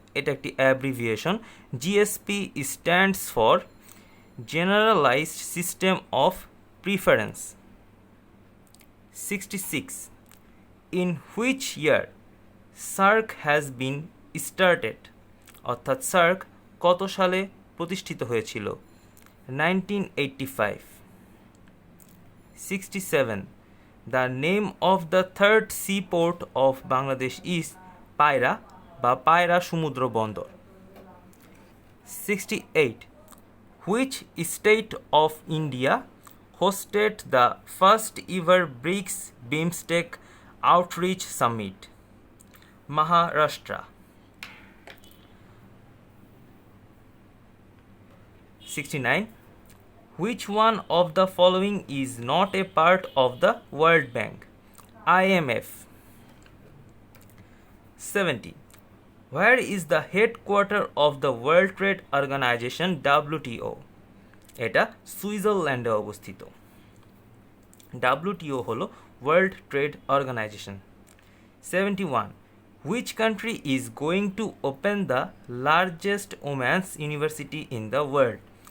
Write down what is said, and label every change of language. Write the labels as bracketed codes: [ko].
[bn] এটা একটি abbreviation, [en] GSP stands for Generalized System of Preference. 66. In which year SAARC has been started? [bn] অর্থাৎ SAARC কত সালে প্রতিষ্ঠিত হয়েছিল? 1985. 67. [en] The name of the third seaport of Bangladesh is [bn] পায়রা বা পায়রা সমুদ্র বন্দর। [en] 68. Which state of India hosted the first ever BRICS BIMSTEC Outreach Summit? Maharashtra. 69. Which one of the following is not a part of the World Bank? IMF. 70. Where is the headquarter of the World Trade Organization WTO? [bn] এটা সুইজারল্যান্ডে অবস্থিত। WTO হলো world trade organisation. 71. [en] Which country is going to open the largest women's university in the world?